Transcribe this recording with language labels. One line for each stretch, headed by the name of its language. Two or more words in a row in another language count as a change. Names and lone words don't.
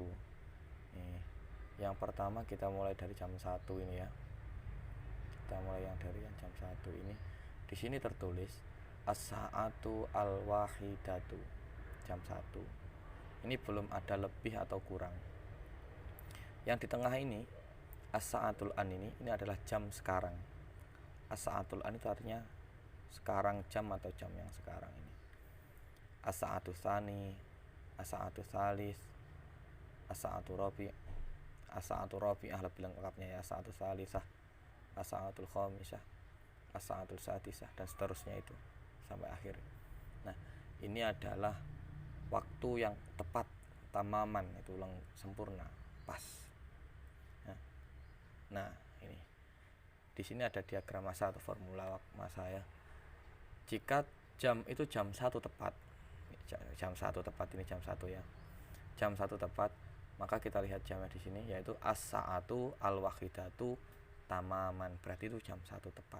Indonesian: Nih, yang pertama kita mulai dari jam 1 ini ya. Kita mulai dari yang jam 1 ini. Di sini tertulis
Arabic: الساعة الواحدة,
Indonesian: jam 1. ini belum ada lebih atau kurang. Yang di tengah ini
Arabic: الساعة الآن
Indonesian: ini adalah jam sekarang.
Arabic: الساعة الآن
Indonesian: itu artinya sekarang jam atau jam yang sekarang ini.
Arabic: الساعة ثاني، الساعة ثالث، الساعة رابع، الساعة الرابعة
Indonesian: lebih lengkapnya ya,
Arabic: الساعة الثالثة، الساعة الخامسة، الساعة السادسة,
Indonesian: dan seterusnya itu sampai akhir. Nah, ini adalah waktu yang tepat, tamaman, itu sempurna, pas. Nah, ini di sini ada diagram masa atau formula masa ya. Jika jam itu jam 1 tepat, jam 1 tepat, ini jam 1 ya, jam 1 tepat, maka kita lihat jamnya di sini yaitu
Arabic: الساعة الواحدة تماما,
Indonesian: berarti itu jam 1 tepat.